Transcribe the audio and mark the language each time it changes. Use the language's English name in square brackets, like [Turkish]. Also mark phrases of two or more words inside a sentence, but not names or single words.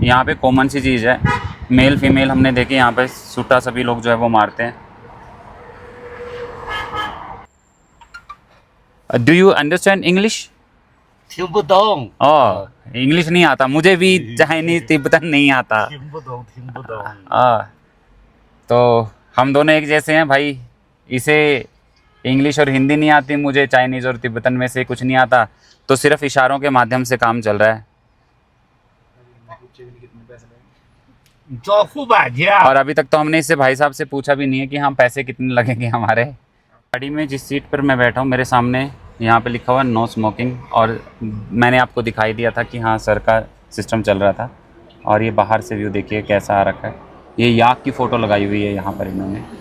[Hindi] यहाँ पे कॉमन सी चीज़ है, मेल फीमेल हमने देखे, यहाँ पे सूटा सभी लोग जो है वो मारते हैं। [English] Do you understand English? [Chinese] 听不懂 [Hindi] ओह, इंग्लिश नहीं आता मुझे भी, चाइनीज तिब्बतन नहीं आता। [Chinese] 听不懂听不懂 [Hindi] तो हम दोनों एक जैसे हैं भाई, इसे इंग्लिश और हिंदी नहीं आती, मुझे चाइनीज़ और तिब्बतन में से कुछ नहीं आता, तो सिर्फ इशारों के माध्यम से काम चल रहा है। 招呼吧家 और अभी तक तो हमने इससे भाई साहब से पूछा भी नहीं है कि हम पैसे कितने लगेंगे हमारे। गाड़ी में जिस सीट पर मैं बैठा हूँ, मेरे सामने यहाँ पे लिखा हुआ [English] no smoking, [Hindi] और मैंने आपको दिखाई दिया था कि हाँ सर का सिस्टम चल रहा था। और ये बाहर से व्यू देखिए कैसा आ रखा है, ये याक की फ़ोटो लगाई हुई है यहाँ पर इन्होंने।